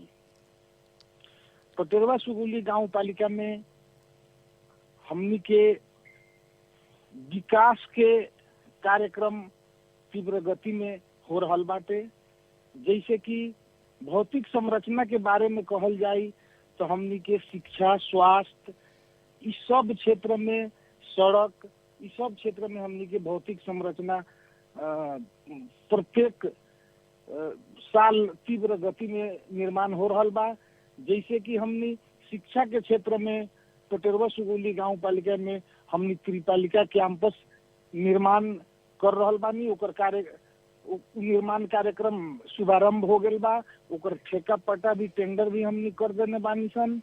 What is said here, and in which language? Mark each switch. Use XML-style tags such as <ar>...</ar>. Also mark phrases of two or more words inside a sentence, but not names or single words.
<bho>पटेरवा सुगौली गांव पालिका में हमनी के विकास के कार्यक्रम तीव्र गति में हो रहल बाटे। जैसे कि भौतिक संरचना के बारे में कहल जाई तो हमनी के शिक्षा, स्वास्थ्य, इस सब क्षेत्र में, सड़क, इस सब क्षेत्र में हमनी के भौतिक संरचना प्रत्येक साल तीव्र गति में निर्माण हो रहल बा। जैसे कि हमनी शिक्षा के क्षेत्र में पटेरवा सुगौली गांव पालिका में हमनी त्रिपालिका कैंपस निर्माण कर रहल बानी। ओकर निर्माण कार्यक्रम शुभारंभ हो गल बा। ओकर ठेका पट्टा भी, टेंडर भी हमनी कर देने बानी सन।</bho>